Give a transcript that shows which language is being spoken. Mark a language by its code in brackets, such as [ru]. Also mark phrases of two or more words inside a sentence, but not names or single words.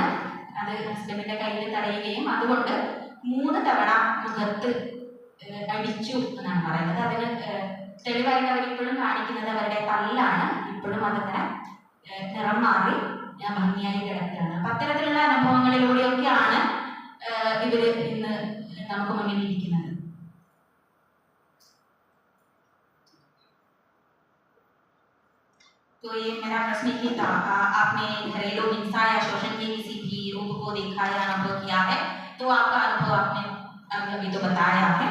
[ml] അത് ഹസ്ബൻഡിന്റെ കയ്യിൽ തടയുകയും അതുകൊണ്ട് 3 തവണ മുഖത്ത് അടിച്ചു എന്നാണ് പറയുന്നത്. അതിന് തെളിവായിട്ട് അവരിപ്പോഴും കാണിക്കുന്നത് അവരുടെ പല്ലാണ്. ഇപ്പോഴും അതിങ്ങനെ നിറം മാറി ഭംഗിയായി കിടക്കുകയാണ്. അപ്പൊ അത്തരത്തിലുള്ള അനുഭവങ്ങളിലൂടെയൊക്കെയാണ് ഇവര് ഇന്ന് നമുക്ക് മുന്നിൽ ഇരിക്കുന്നത്. [hi] तो ये मेरा प्रश्न ही था, आपने घरेलू हिंसा या शोषण के किसी भी रूप को देखा या अनुभव किया है? तो आपका अनुभव आपने अभी तो बताया है।